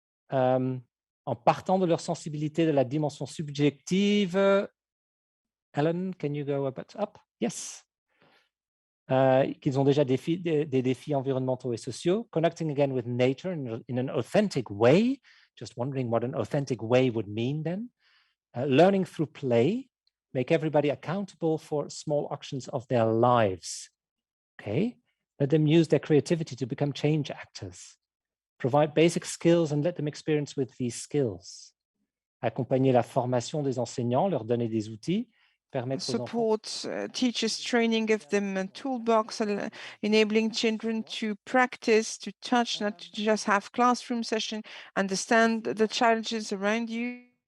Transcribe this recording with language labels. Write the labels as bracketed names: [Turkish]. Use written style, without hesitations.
[French] En partant de leur sensibilité de la dimension subjective. [English] Ellen, can you go a bit up? Yes. [French] Qu'ils ont déjà des défis environnementaux et sociaux. [English] Connecting again with nature in an authentic way. Just wondering what an authentic way would mean then. Learning through play, make everybody accountable for small actions of their lives. Okay, let them use their creativity to become change actors. Provide basic skills and let them experience with these skills. [French] Accompagner la formation des enseignants, leur donner des outils. [English] Support teachers training, give them a toolbox, enabling children to practice, to touch, not to just have classroom session, understand the challenges around you.